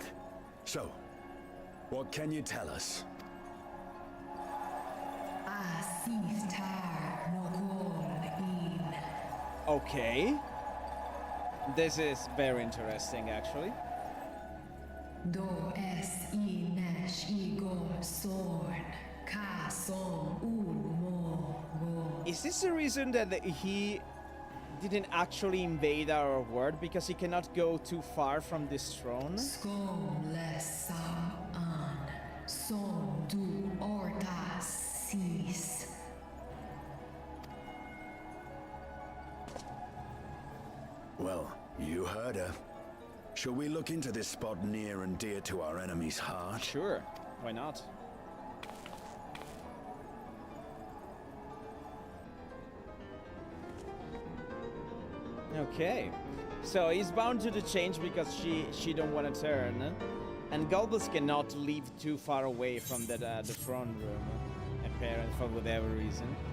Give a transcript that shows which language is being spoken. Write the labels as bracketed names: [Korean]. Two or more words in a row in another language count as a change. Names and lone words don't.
[English] So, what can you tell us? Sis tar no gol in. Okay. This is very interesting, actually. Do es I nesh I gol sorn, ka som ul mo gol. Is this the reason that he didn't actually invade our world because he cannot go too far from this throne? Skom les sam an, som du orta sis. Well, you heard her. Shall we look into this spot near and dear to our enemy's heart? Sure, why not? Okay, so he's bound to the change because she don't want to turn, and Galbus cannot leave too far away from the throne room, apparently for whatever reason.